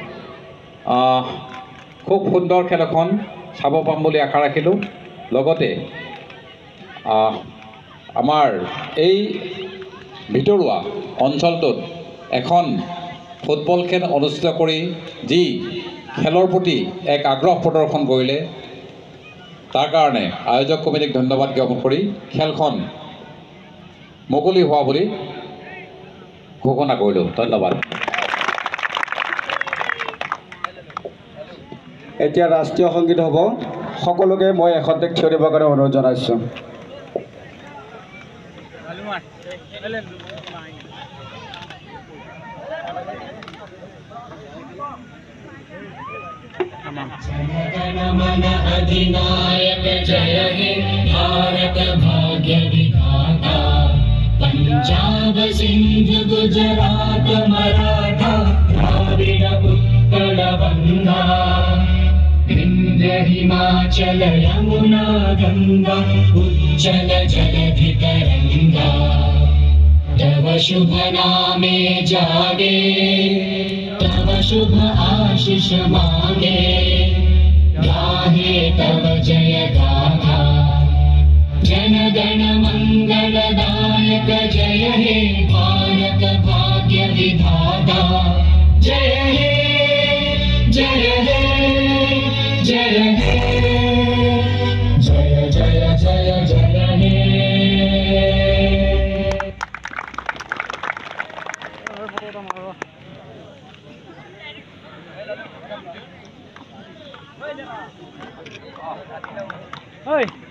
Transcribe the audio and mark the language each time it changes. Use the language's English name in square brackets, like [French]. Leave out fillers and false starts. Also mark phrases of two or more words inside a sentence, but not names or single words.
[Assamese] খুব সুন্দৰ খেল এখন চাব পাম বুলি আশা ৰাখিলোঁ লগতে আমাৰ এই ভিতৰুৱা অঞ্চলটোত এখন ফুটবল খেল অনুষ্ঠিত কৰি যি খেলৰ প্ৰতি এক আগ্ৰহ প্ৰদৰ্শন কৰিলে তাৰ কাৰণে আয়োজক কমিটিক ধন্যবাদ জ্ঞাপন কৰি খেলখন মুকলি হোৱা বুলি ঘোষণা কৰিলোঁ ধন্যবাদ এতিয়া ৰাষ্ট্ৰীয় সংগীত হ'ব সকলোকে মই এখন্তেক থিয় দিবৰ কাৰণে অনুৰোধ জনাইছোঁ [Bangla] জনগণমন অধিনায়ক জয় হে ভারত ভাগ্য বিধাতা পঞ্জাব সিন্ধ গুজরাট মারাঠা দ্রাবিড় উৎকল গঙ্গা বিন্ধ্য হিমাচল যমুনা গঙ্গা উজ্জল জলধি তরঙ্গা তব শুভ নামে জাগে তব শুভ আশিস মাগে গাহে তব জয় গাথা জন গণ মঙ্গলদায়ক জয় হে ভারত ভাগ্য বিধাতা জয় হে জয় হে জয় হে জয় জয় জয় জয় হে Oi.